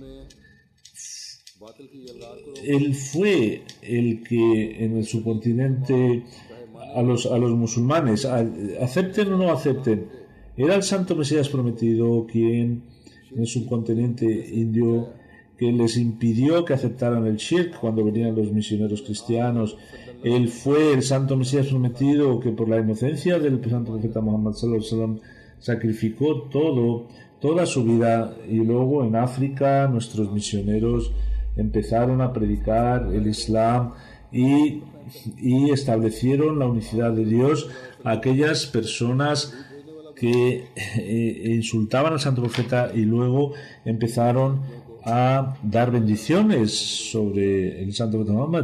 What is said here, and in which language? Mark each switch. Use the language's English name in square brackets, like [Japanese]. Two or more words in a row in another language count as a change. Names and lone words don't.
[Spanish] Él fue el que en el subcontinente a los musulmanes, acepten o no acepten, era el Santo Mesías prometido quien en el subcontinente indio, que les impidió que aceptaran el shirk cuando venían los misioneros cristianos. Él fue el Santo Mesías prometido que por la inocencia del Santo Profeta Muhammad [Arabic] صلى الله عليه وسلم [Spanish] sacrificó toda su vida, y luego en África nuestros misioneros empezaron a predicar el Islam y establecieron la unicidad de Dios a aquellas personas que insultaban al Santo Profeta, y luego empezaron a dar bendiciones sobre el Santo Profeta Muhammad.